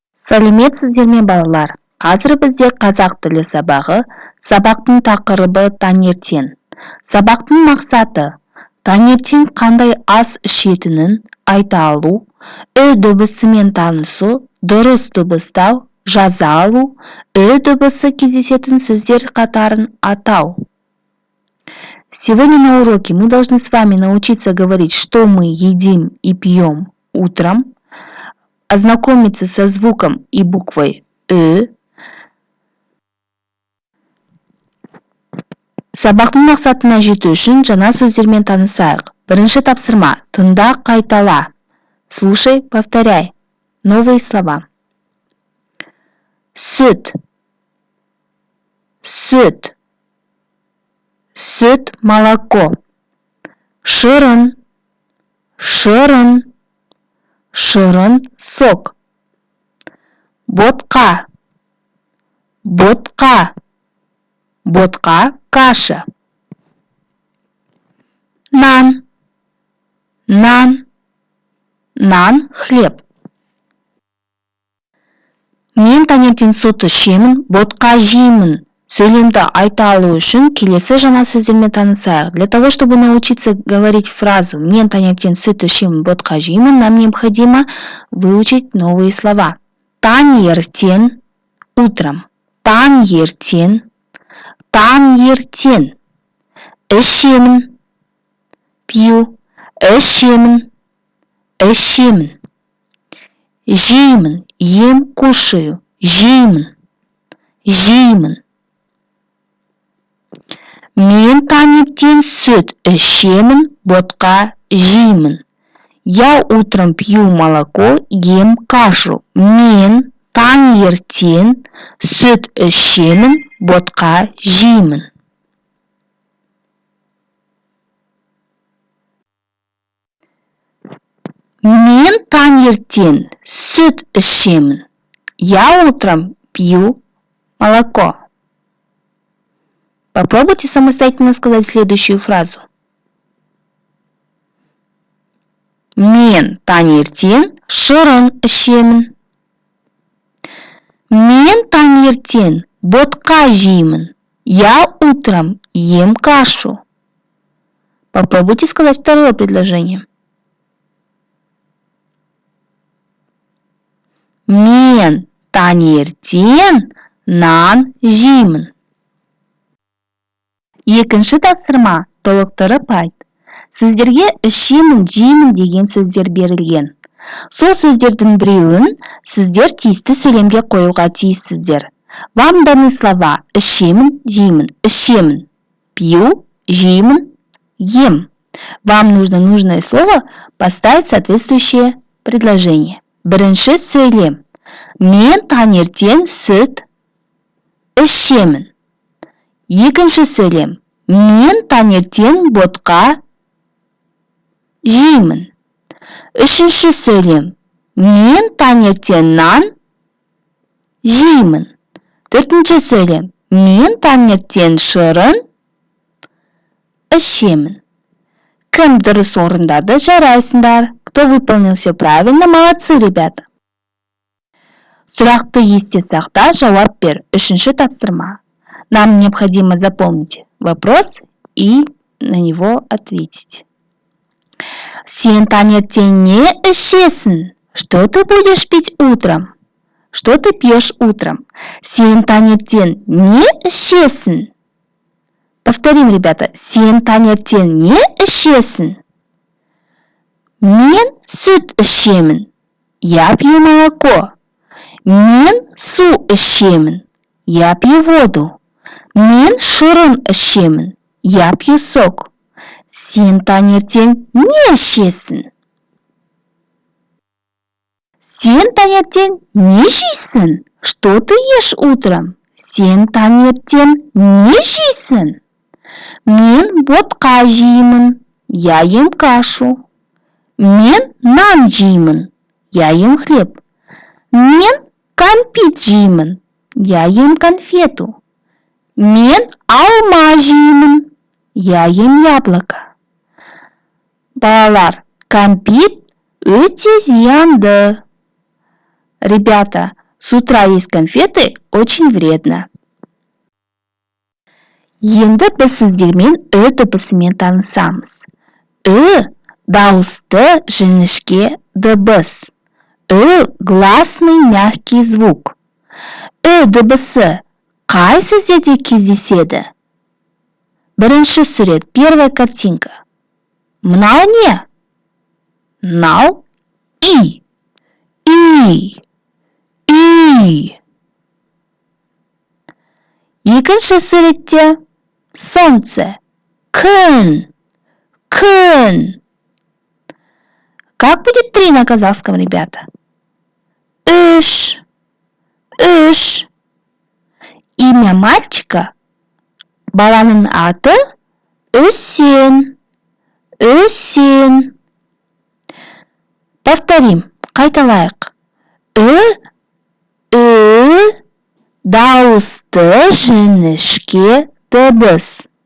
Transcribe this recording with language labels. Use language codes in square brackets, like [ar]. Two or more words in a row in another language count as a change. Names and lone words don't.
[kk] Сәлеметсіздер ме балалар? Қазір бізде қазақ тілі сабағы, сабақтың тақырыбы таңертең. Сабақтың мақсаты таңертең қандай ас ішетінін айта алу, дыбысымен танысу, дұрыс дыбыстау, жаза алу, дыбысы кездесетін сөздер қатарын атау. [ru] Сегодня на уроке мы должны с вами научиться говорить, что мы едим и пьем утром, ознакомиться со звуком и буквой [kk] Сабақтың мақсатына жету үшін жаңа сөздермен танысайық. Бірінші тапсырма. Тыңда, қайтала. [ru] Слушай, повторяй. Новые слова. [kk] Сүт. Сүт. Сүт, молоко. Шырын. Шырын. Шырын, сок. Ботқа. Ботқа. Ботқа, каша. Нан. Нан. Нан, хлеб. Мен таңертең сүт ішемін, ботқа жеймін. Сөйлемді айта алу үшін келесі жаңа сөздермен танысайық. [ru] Для того, чтобы научиться говорить фразу [kk] «Мен таңертең сүт ішемін, ботқа жеймін», [ru] нам необходимо выучить новые слова. [kk] Таңертең, утром. Таңертең, таңертең. Ішемін, пью. Ішемін, ішемін. Жеймін, [ru] ем, кушаю. [kk] Жеймін, жеймін. Мен таңертең сүт ішемін, ботқа жеймін. [ru] Я утром пью молоко, ем кашу. [kk] Мен таңертең сүт ішемін, ботқа жеймін. Мен таңертең сүт ішемін. [ru] Я утром пью молоко. Попробуйте самостоятельно сказать следующую фразу. [kk] Мен таңертең шырын ішемін. Мен таңертең ботқа жеймін. [ru] Я утром ем кашу. Попробуйте сказать второе предложение. [kk] Мен таңертең нан жеймін. Екінші тапсырма. Толықтырып айт. Сіздерге ішемін, жеймін деген сөздер берілген. Сол сөздердің біреуін сіздер тиісті сөйлемге қоюға тиіссіздер. [ru] Вам даны слова [kk] ішемін, жеймін. [ru] Ішемін, пью, жеймін, ем. Вам нужно нужное слово поставить соответствующее предложение. [kk] Бірінші сөйлем. Мен таңертең сүт ішемін. Екінші сөйлем. Мен таңертең ботқа жеймін. Үшінші сөйлем. Мен таңертең нан жеймін. Төртінші сөйлем. Мен таңертең шырын ішемін. Кім дұрыс орындады, жарайсыңдар. [ru] Кто выполнил все правильно, молодцы, ребята. [kk] Сұрақты есте сақта, жауап бер. Үшінші тапсырма. [ru] Нам необходимо запомнить вопрос и на него ответить. [kk] Сен таңертең не ішесің? [ru] Что ты будешь пить утром? Что ты пьешь утром? [kk] Сен таңертең не ішесің? [ru] Повторим, ребята. [kk] Сен таңертең не ішесің? Мен сүт ішемін. [ru] Я пью молоко. [kk] Мен су ішемін. [ru] Я пью воду. [kk] Мен шырын ішемін. [ru] Я пью сок. [kk] Сен таңертең не ішесің? Сен таңертең не жейсің? [ru] Что ты ешь утром? [kk] Сен таңертең не жейсің? Мен ботқа жеймін. [ru] Я ем кашу. [kk] Мен нан жеймін. [ru] Я ем хлеб. [kk] Мен кәмпит жеймін. [ru] Я ем конфету. [kk] Мен алма жеймін. [ru] Я ем яблоко. [kk] Балалар, кәмпит өте зиянды. [ru] Ребята, С утра есть конфеты очень вредно. [kk] Енді біз сіздермен Ö дыбысымен танысамыз. Ö дауысты жіңішке дыбыс. [ru] Ö гласный мягкий звук. [kk] Ö дыбысы қай сөздерде кездеседі? Бірінші сурет, [ru] первая картинка. [kk] Мынау не? Мынау и. И. Екінші суретте солнце. Күн. [ru] Как будет 3 на казахском, ребята? Үш. Имя мальчика, [kk] баланың аты Үсен. [ru] Повторим, қайталайық. [kk] Дауысты жіңішке дыбыс.